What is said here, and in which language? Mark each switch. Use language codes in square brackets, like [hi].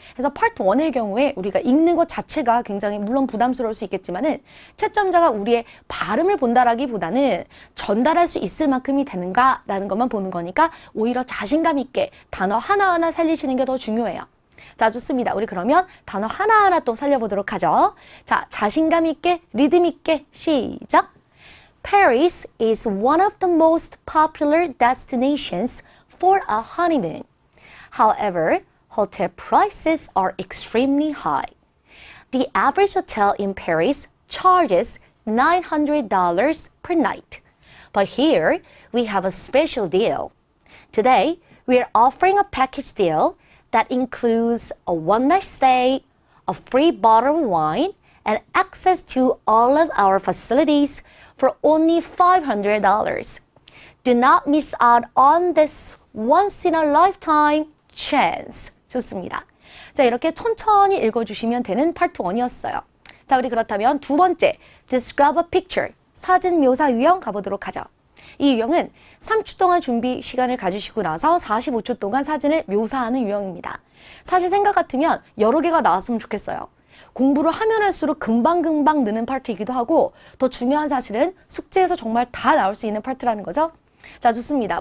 [ko] 그래서 파트 1의 경우에 우리가 읽는 것 자체가 굉장히 물론 부담스러울 수 있겠지만은 채점자가 우리의 발음을 본다라기보다는 전달할 수 있을 만큼이 되는가 라는 것만 보는 거니까 오히려 자신감 있게 단어 하나하나 살리시는 게 더 중요해요. 자, 좋습니다. 우리 그러면 단어 하나하나 또 살려보도록 하죠. 자, 자신감 있게, 리듬 있게, 시작! [en] Paris is one of the most popular destinations for a honeymoon. However, hotel prices are extremely high. The average hotel in Paris charges $900 per night. But here, we have a special deal. Today, we are offering a package deal that includes a one-night stay, a free bottle of wine, and access to all of our facilities for only $500. Do not miss out on this once-in-a-lifetime chance. [ko] 좋습니다. 자, 이렇게 천천히 읽어주시면 되는 파트 1이었어요. 자, 우리 그렇다면 두 번째, [en] describe a picture, [ko] 사진 묘사 유형 가보도록 하죠. 이 유형은 3초 동안 준비 시간을 가지시고 나서 45초 동안 사진을 묘사하는 유형입니다. 사실 생각 같으면 여러 개가 나왔으면 좋겠어요. 공부를 하면 할수록 금방금방 느는 파트이기도 하고 더 중요한 사실은 숙제에서 정말 다 나올 수 있는 파트라는 거죠. 자, 좋습니다.